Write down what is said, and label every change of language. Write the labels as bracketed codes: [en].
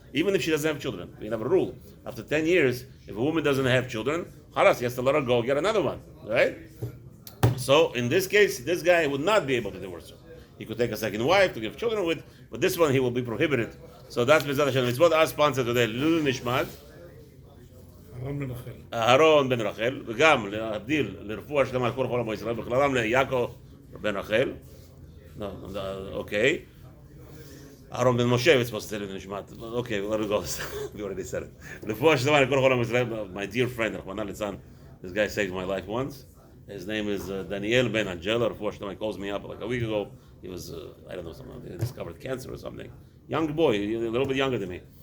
[en] Even if she doesn't have children. We have a rule. After 10 years, if a woman doesn't have children, halas, he has to let her go, get another one. Right? So, in this case, this guy would not be able to divorce her. He could take a second wife to give children with, but this one he will be prohibited. So that's Be'ezrat Hashem. It's what our sponsor today, Lulu Nishmat. [he] אהרון בן רחל, וגם להבדיל לרפואה שלמה על כל חול עמו ישראל, בכללם ליעקב בן רחל. אוקיי. [en] אהרון בן משה, it's supposed to say נשמת. Okay, let it go. We already said it. [he] רפואה שלמה על כל חול עמו ישראל, [en] my dear friend, [he] רחמנא ליצלן, [en] this guy saved my life once. His name is Daniel Ben Angela. [he] רפואה שלמה, [en] he calls me up like a week ago. He was, I don't know, he discovered cancer or something. Young boy, a little bit younger than me.